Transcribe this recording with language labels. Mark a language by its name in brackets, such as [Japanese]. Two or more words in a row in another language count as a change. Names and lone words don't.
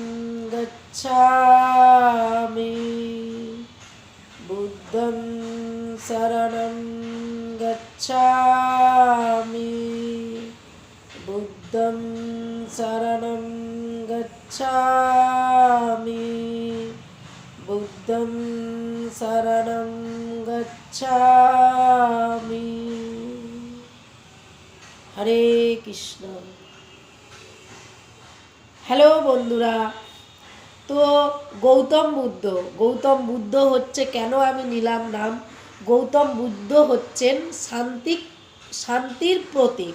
[Pali] गच्छामि, बुद्धं शरणं गच्छामि, बुद्धं शरणं गच्छामि, बुद्धं শরণং গচ্ছামি। [Bangla] হরে কৃষ্ণ। হ্যালো বন্ধুরা, তো গৌতম বুদ্ধ হচ্ছে, কেন আমি নিলাম নাম, গৌতম বুদ্ধ হচ্ছেন শান্তির প্রতীক।